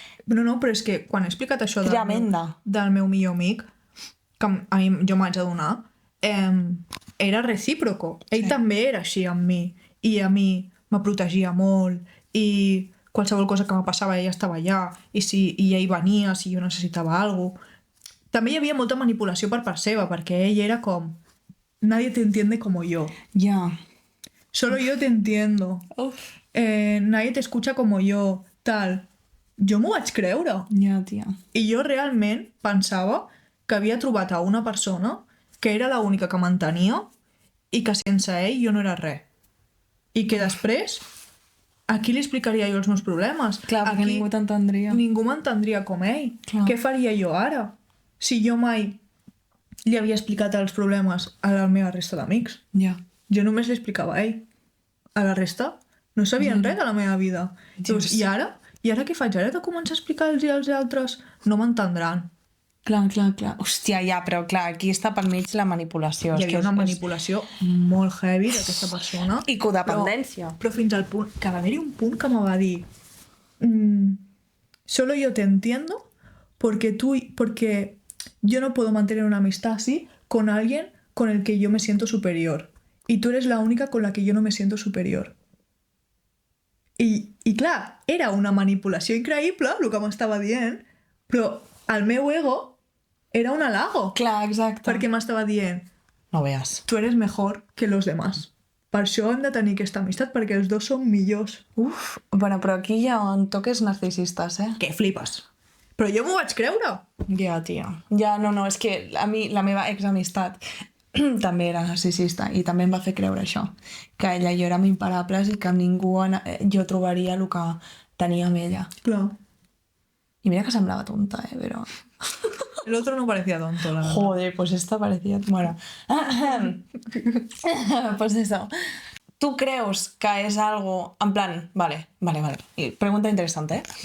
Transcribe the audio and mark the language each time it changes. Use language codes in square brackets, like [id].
[ca] No, però és que quan he explicat això del meu millor amic, que a mi jo m'haig d'adonar, era recíproco. Ell també era així amb mi. I a mi me protegia molt. I qualsevol cosa que me passava, ella estava allà. I ell venia si jo necessitava alguna cosa. També hi havia molta manipulació per part seva, perquè ell era com... [es] Nadie te entiende como yo. [ca] Ja. [es] Solo yo te entiendo. Nadie te escucha como yo. [ca] Tal. Jo m'ho vaig creure. Ja, tia. I jo realment pensava que havia trobat a una persona que era l'única que m'entenia i que sense ell jo no era res. I que després, a qui li explicaria jo els meus problemes? Clar, perquè ningú t'entendria. Ningú m'entendria com ell. Clar. Què faria jo ara? Si jo mai li havia explicat els problemes a la meva resta d'amics. Ja. Jo només li explicava a ell. A la resta no sabien res de la meva vida. Llavors, I ara què faig? Ara de començar a explicar-los als altres? No m'entendran. Clar. Hòstia, ja, però clar, aquí està pel mig la manipulació. Hi havia una manipulació molt heavy d'aquesta persona. I codependència. Però fins al punt, que va haver-hi un punt que me va dir [es] solo yo te entiendo porque yo no puedo mantener una amistad así con alguien con el que yo me siento superior. Y tú eres la única con la que yo no me siento superior. [ca] I clar, era una manipulació increïble, el que m'estava dient, però el meu ego era un halago. Clar, exacte. Perquè m'estava dient, [es] no veas. Tu eres mejor que los demás. [ca] Per això hem de tenir aquesta amistat, perquè els dos som millors. Uf, bueno, però aquí hi ha toques narcisistes, Que flipes. Però jo m'ho vaig creure. Ja, tia. Ja, no, és que a mi, la meva examistat també era narcisista i també em va fer creure això, que ella i jo érem imparables i que amb ningú jo trobaria el que tenia amb ella. Clar. I mira que semblava tonta, però... [es] El otro no parecía tonto, la verdad. Joder, pues esta parecía... Bueno. Pues eso. ¿Tú crees que es algo... En plan, vale. Y pregunta interesante, ¿eh?